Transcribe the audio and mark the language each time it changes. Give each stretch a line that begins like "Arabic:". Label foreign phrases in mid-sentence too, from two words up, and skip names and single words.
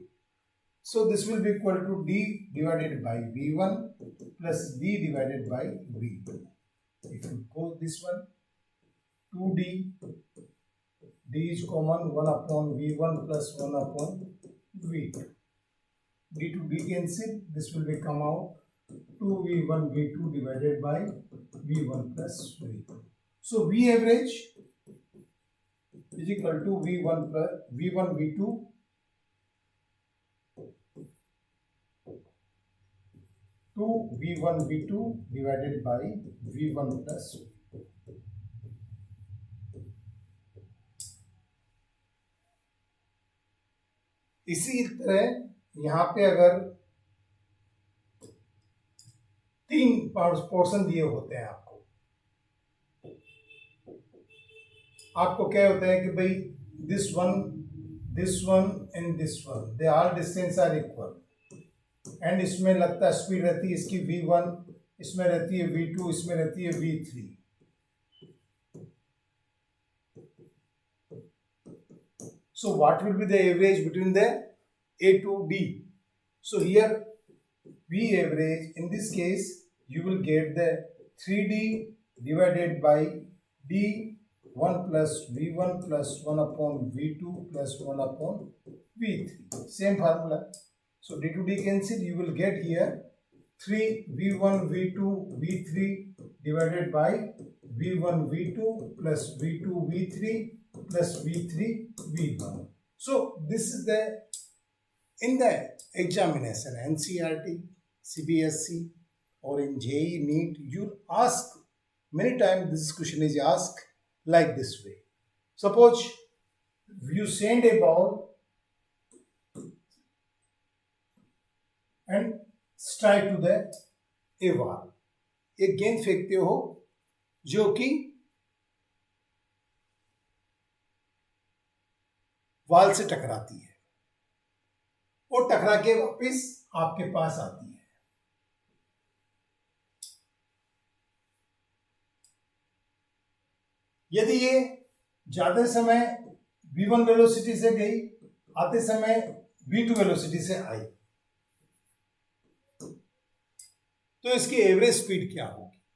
English: So this will be equal to D divided by V1 plus D divided by V2. If you go this one, 2D, D is common, 1 upon V1 plus 1 upon V2. D to D cancel, this will become out 2V1 V2 divided by V1 plus V2. So V average is equal to V1 plus V1 V2 2v1 v2 divided by v1 plus v2.
Hindi: इसी तरह यहाँ पे अगर तीन पोर्शन दिए होते हैं आपको क्या होता है कि भाई
English: this one and this one they are distance are equal
Hindi: एंड इसमें लगता है स्पीड रहती है इसकी v1, इसमें रहती है v2, इसमें रहती है v3.
English: So what will be the average between the A to D? So here V average, in this case you will get the 3D divided by D 1 plus V1 plus 1 upon V2 plus 1 upon V3. Same formula. So D to D cancel, you will get here 3 V1 V2 V3 divided by V1 V2 plus V2 V3 plus V3 V1. So this is the in the examination NCERT, CBSE or in JEE NEET, you ask many times this question is asked like this way. Suppose you send a ball and strike to the a wall.
Hindi: एक गेंद फेंकते हो जो कि वाल से टकराती है और टकरा के वापस आपके पास आती है. यदि ये जाते समय v1 वेलोसिटी से गई, आते समय v2 वेलोसिटी से आई, तो इसकी एवरेज स्पीड क्या होगी?